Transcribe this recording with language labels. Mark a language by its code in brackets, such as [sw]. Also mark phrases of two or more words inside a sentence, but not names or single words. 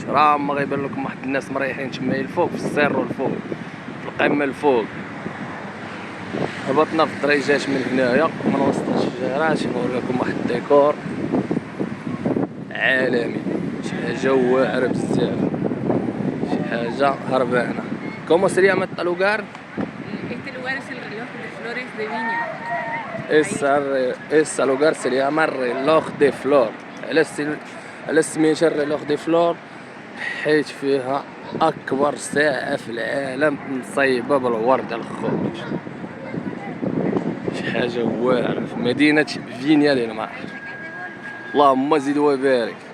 [ar] راه ما غيبان لكم واحد الناس مريحين تما الفوق في السيرو الفوق في القمه الفوق. هبطنا في الدريجات من هنايا من وسط الشجيرات. نوريكم واحد الديكور عالمي، شي حاجه واعره بزاف، شي حاجه هربانه. [es] ¿Cómo se llama este lugar? Este lugar es el reloj de flores de Viña. Ese lugar se llama reloj de flor. [ar] على سميتها [es] reloj de flor [ar] حيت فيها اكبر ساعه في العالم مصيبه بالورد الخوت. شي حاجه واعره في مدينه فينيا ديال مار. اللهم زيد وبارك.